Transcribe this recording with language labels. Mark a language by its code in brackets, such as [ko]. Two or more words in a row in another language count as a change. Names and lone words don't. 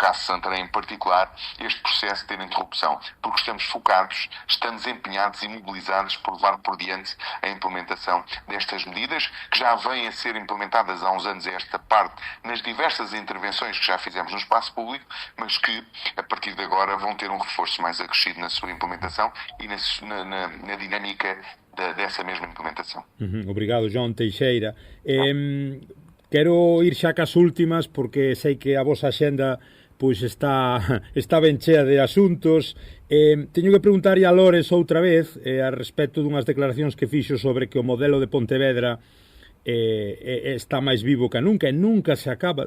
[pt] caso de Santarém em particular, este processo ter interrupção, porque estamos focados, estamos empenhados e mobilizados por levar por diante a implementação destas medidas, que já vêm a ser implementadas há uns anos a esta parte, nas diversas intervenções que já fizemos no espaço público, mas que, a partir de agora, vão ter um reforço mais acrescido na sua implementação e na dinâmica dessa mesma implementação. [gl] Obrigado, João Teixeira. Quero ir xa cas últimas, porque sei que a vosa axenda está ben chea de asuntos. Teño que preguntarlle a Lores outra vez a respecto dunhas declaracións que fixo sobre que o modelo de Pontevedra está máis vivo que nunca, e nunca se acaba.